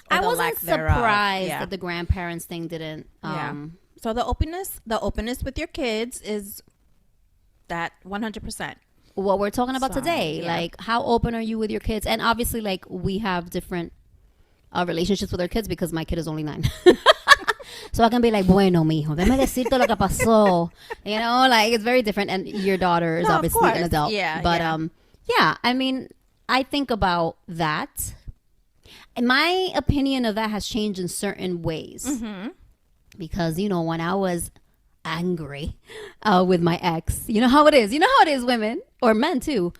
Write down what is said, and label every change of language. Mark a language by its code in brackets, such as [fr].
[en] I wasn't surprised that the grandparents thing didn't. So the openness with your kids is that 100%. What we're talking about today, like how open are you with your kids? And obviously, like we have different relationships with our kids because my kid is only 9. So I can be like, [es] bueno, mijo, déjame decirte lo que pasó. [en] Like it's very different. And your daughter is obviously an adult. Yeah. But I think about that. And my opinion of that has changed in certain ways. Mm-hmm. Because, when I was angry with my ex, you know how it is. You know how it is, women or men too.